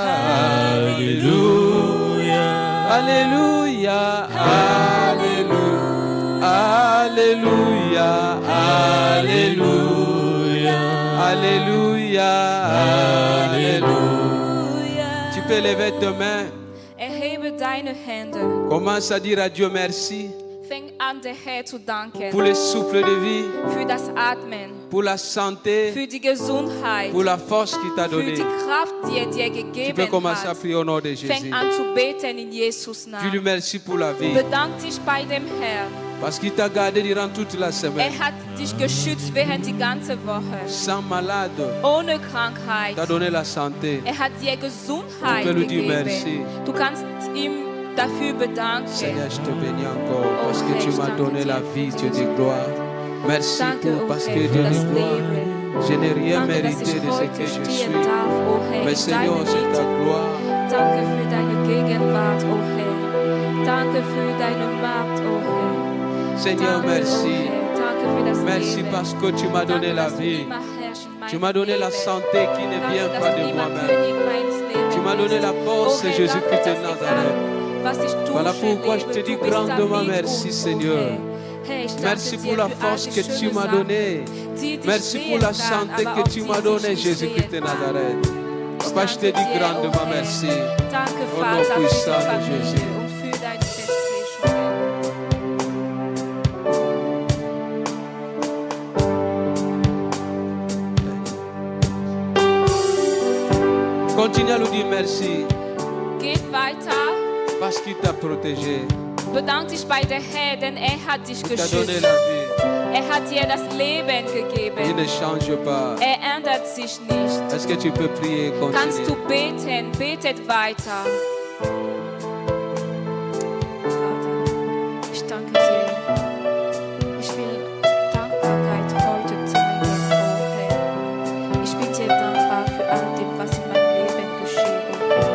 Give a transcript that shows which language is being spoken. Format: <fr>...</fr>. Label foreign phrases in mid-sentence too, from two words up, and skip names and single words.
<fr>Alléluia. Alléluia. Alléluia. Alléluia. Alléluia. Alléluia. Tu peux lever tes mains.</fr> <de>Erhebe deine Hände.</de> <fr>Commence à dire à Dieu merci</fr> <de>Fang an, der Herr zu danken.</de> <fr>pour le souffle de vie,</fr> <de>Für das Atmen.</de> <fr>pour la santé,</fr> <de>Für die Gesundheit.</de> <fr>pour la force qu'il t'a</fr> <de>Für</de> <fr>donnée.</fr> <de>die Kraft, die dir</de> <fr>Tu peux</fr> <de>gegeben</de> <fr>commencer à</fr> <de>hat.</de> <fr>prier au nom de Jésus.</fr> <de>Fang an zu beten in Jesus'</de> <fr>Dis lui</fr> <de>Namen.</de> <fr>merci pour la vie.</fr> <de>Bedank dich bei dem Herrn.</de> <fr>Parce qu'il t'a gardé durant toute la semaine.</fr> <de>Er hat dich geschützt während die ganze Woche.</de> <fr>Sans malade,</fr> <de>Ohne Krankheit.</de> <fr>t'a donné la santé.</fr> <de>Er hat dir Gesundheit</de> <fr>On peut lui dire merci.</fr> <de>gegeben. Du kannst ihm dafür bedanken.</de> <fr>Seigneur, je te bénis encore parce que</fr> <de>Oh,</de> <fr>tu</fr> <de>Herr,</de> <fr>m'as</fr> <de>ich</de> <fr>donné</fr> <de>danke</de> <fr>la</fr> <de>dir</de> <fr>vie,</fr> <de>für</de> <fr>Dieu de</fr> <de>diese</de> <fr>gloire. Merci</fr> <de>Danke,</de> <fr>pour</fr> <de>oh</de> <fr>parce</fr> <de>Herr,</de> <fr>que</fr> <de>für</de> <fr>Dieu</fr> <de>das</de> <fr>de gloire.</fr> <de>Leben.</de> <fr>Je n'ai rien</fr> <de>Danke, dass</de> <fr>mérité</fr> <de>ich</de> <fr>de ce</fr> <de>heute</de> <fr>que je</fr> <de>stehen</de> <fr>suis.</fr> <de>darf, oh Herr,</de> <fr>Mais</fr> <de>in</de> <fr>Seigneur,</fr> <de>deiner</de> <fr>c'est ta</fr> <de>Mitte.</de> <fr>gloire.</fr> <de>Danke für deine Gegenwart, oh Herr. Danke für deine Macht, oh Herr.</de> <fr>Seigneur,</fr> <de>Danke,</de> <fr>merci.</fr> <de>oh Herr. Danke für das</de> <fr>Merci</fr> <de>Leben.</de> <fr>parce que tu m'as donné</fr> <de>Danke,</de> <fr>la</fr> <de>dass du</de> <fr>vie.</fr> <de>immer herrschst in</de> <fr>Tu</fr> <de>meinem</de> <fr>m'as donné la</fr> <de>Leben.</de> <fr>santé qui ne</fr> <de>Danke,</de> <fr>vient</fr> <de>dass</de> <fr>pas</fr> <de>du</de> <fr>de</fr> <de>immer</de> <fr>moi-même.</fr> <de>König meines Lebens</de> <fr>Tu m'as donné la</fr> <de>bist.</de> <fr>force,</fr> <de>Oh Herr,</de> <fr>Jésus-Christ</fr> <de>danke,</de> <fr>de</fr> <de>dass</de> <fr>Nazareth.</fr> <de>egal, was ich tue,</de> <fr>Voilà pourquoi je te dis</fr> <de>du bist da</de> <fr>grandement</fr> <de>mit</de> <fr>merci,</fr> <de>uns,</de> <fr>Seigneur.</fr> <de>Oh Herr. Herr, ich danke</de> <fr>Merci</fr> <de>dir</de> <fr>pour la</fr> <de>für all</de> <fr>force</fr> <de>die</de> <fr>que tu</fr> <de>schönen</de> <fr>m'as</fr> <de>Sachen,</de> <fr>donnée.</fr> <de>die dich</de> <fr>Merci pour</fr> <de>sehen</de> <fr>la</fr> <de>kann,</de> <fr>santé</fr> <de>aber</de> <fr>que</fr> <de>auch</de> <fr>tu</fr> <de>die</de> <fr>m'as</fr> <de>dich</de> <fr>donnée,</fr> <de>nicht</de> <fr>Jésus-Christ de</fr> <de>sehen kann.</de> <fr>Nazareth. Papa, je te</fr> <de>Danke</de> <fr>dis</fr> <de>dir,</de> <fr>grandement</fr> <de>oh Herr.</de> <fr>merci.</fr> <de>Danke,</de> <fr>Au nom</fr> <de>Vater, für</de> <fr>puissant</fr> <de>die</de> <fr>de</fr> <de>Familie</de> <fr>Jésus.</fr> <de>und für deine Versprechungen.</de> <fr>Continue à lui dire merci</fr> <de>Geht weiter.</de> <fr>parce qu'il t'a protégé.</fr> <de>Bedank dich bei der Herr, denn er hat dich</de> <fr>Il t'a donné</fr> <de>geschützt.</de> <fr>la vie.</fr> <de>Er hat dir das Leben</de> <fr>Il</fr> <de>gegeben.</de> <fr>ne change pas.</fr> <de>Er ändert sich nicht.</de> <fr>Est-ce que tu peux prier et</fr> <de>Kannst du</de> <fr>continuer?</fr> <de>beten? Betet weiter. Vater, ich danke dir. Ich will Dankbarkeit heute zeigen, oh Herr. Ich bin dir dankbar für all dem, was in meinem Leben geschieht, oh Herr.</de>